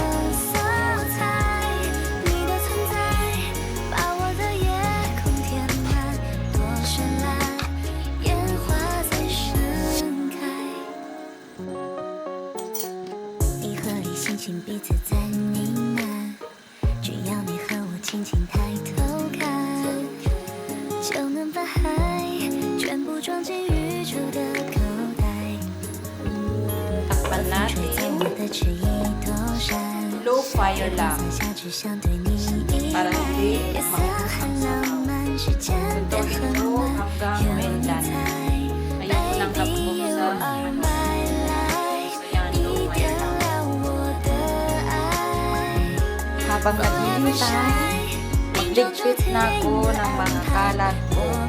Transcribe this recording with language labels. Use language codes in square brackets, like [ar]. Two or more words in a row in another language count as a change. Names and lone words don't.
[zh] 心彼此在呢喃，只要你和我轻轻抬头看，就能把海全部装进宇宙的口袋。 [tl] Takpan natin. [en] Low fire [tl] lang. Para hindi mag-suntukin ito hanggang maindan. Ayun ko lang tapos sa habang naghihintay, magligpit na ako ng mga kalat ko.